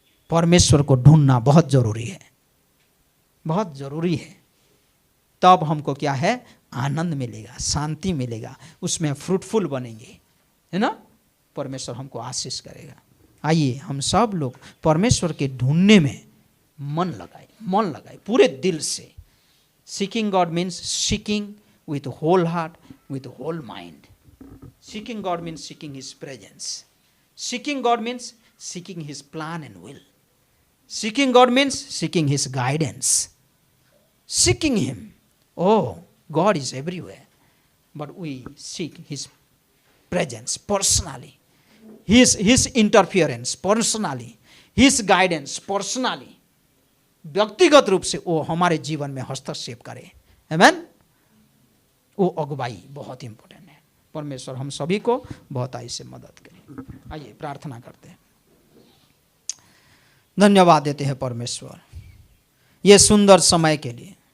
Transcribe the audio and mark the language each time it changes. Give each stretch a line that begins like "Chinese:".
Hindi: परमेश्वर को ढूंढना बहुत जरूरी है, बहुत जरूरी है। तब हमको क्या है, आनंद मिलेगा, शांति मिलेगा, उसमें फ्रूटफुल बनेंगे, है ना। परमेश्वर हमको आशीष करेगा। आइए हम सब लोग परमेश्वर के ढूंढने में मन लगाए पूरे दिल से।
English: Seeking God means seeking with whole heart, with whole mind. Seeking God means seeking His presence. Seeking God means seeking His plan and will. Seeking God means seeking His guidance. Seeking Him. Oh, God is everywhere. But we seek His presence personally. His interference personally. His guidance personally.
Hindi: व्यक्तिगत रूप से वो हमारे जीवन में हस्तक्षेप करे। आमेन। वो अगुवाई बहुत इंपॉर्टेंट है। परमेश्वर हम सभी को बहुत आई से मदद करे। आइए प्रार्थना करते हैं। धन्यवाद देते हैं परमेश्वर ये सुंदर समय के लिए।